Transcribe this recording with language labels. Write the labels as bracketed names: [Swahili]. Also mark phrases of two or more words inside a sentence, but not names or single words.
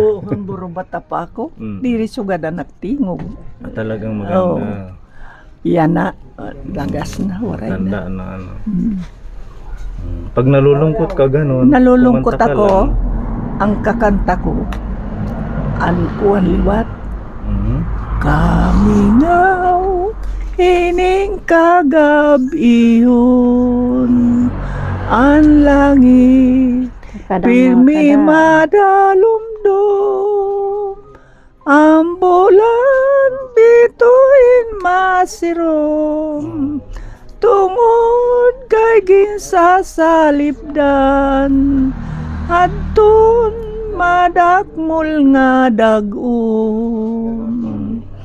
[Waray] Ang buro bata pa ako, Mm. diri sugad na nagtingog. [Filipino] Talagang maganda. [Waray] Yan na, lagas na, waray na. [Filipino] Tanda na ano. Pag nalulungkot ka ganun, Nalulungkot kumanta ka ako, lang. [Waray] ang kakanta ko, ang kuwan liwat, Mhm. kamingaw, hining kagabihon, ang langit, pirmi madalumdum, ang bulan bituin masirom, tungod kay ginsasalipdan, adton madakmul nga dag-on.